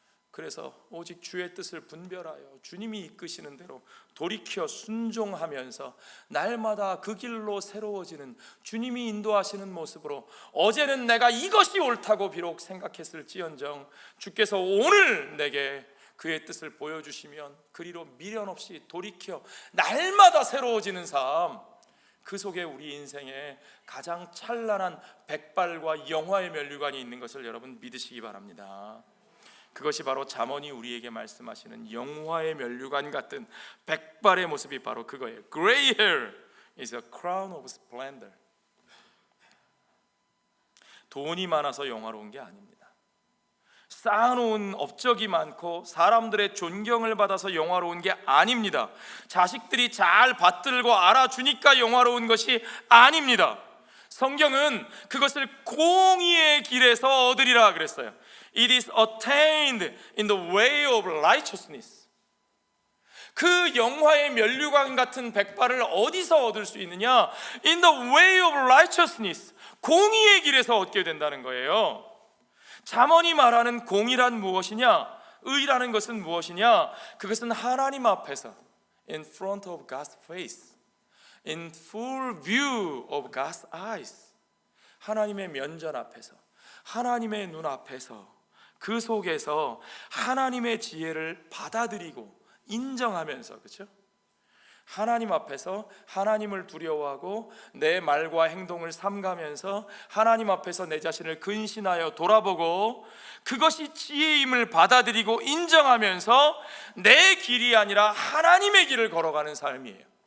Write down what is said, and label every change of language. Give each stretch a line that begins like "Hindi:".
Korean: 그래서 오직 주의 뜻을 분별하여 주님이 이끄시는 대로 돌이켜 순종하면서 날마다 그 길로 새로워지는 주님이 인도하시는 모습으로, 어제는 내가 이것이 옳다고 비록 생각했을지언정 주께서 오늘 내게 그의 뜻을 보여주시면 그리로 미련 없이 돌이켜 날마다 새로워지는 삶, 그 속에 우리 인생에 가장 찬란한 백발과 영화의 면류관이 있는 것을 여러분 믿으시기 바랍니다. 그것이 바로 잠언이 우리에게 말씀하시는 영화의 면류관 같은 백발의 모습이 바로 그거예요.
English: Gray hair is a crown of splendor.
Korean: 돈이 많아서 영화로운 게 아닙니다. 쌓아놓은 업적이 많고 사람들의 존경을 받아서 영화로운 게 아닙니다. 자식들이 잘 받들고 알아주니까 영화로운 것이 아닙니다. 성경은 그것을 공의의 길에서 얻으리라 그랬어요.
English: It is attained in the way of righteousness.
Korean: 그 영화의 면류관 같은 백발을 어디서 얻을 수 있느냐?
English: In the way of righteousness.
Korean: 공의의 길에서 얻게 된다는 거예요. 잠언이 말하는 공의란 무엇이냐? 의라는 것은 무엇이냐? 그것은 하나님 앞에서
English: in front of God's face, in full view of God's eyes.
Korean: 하나님의 면전 앞에서, 하나님의 눈 앞에서, 그 속에서 하나님의 지혜를 받아들이고 인정하면서, 그렇죠? 하나님 앞에서 하나님을 두려워하고 내 말과 행동을 삼가면서 하나님 앞에서 내 자신을 근신하여 돌아보고 그것이 지혜임을 받아들이고 인정하면서 내 길이 아니라 하나님의 길을 걸어가는 삶이에요.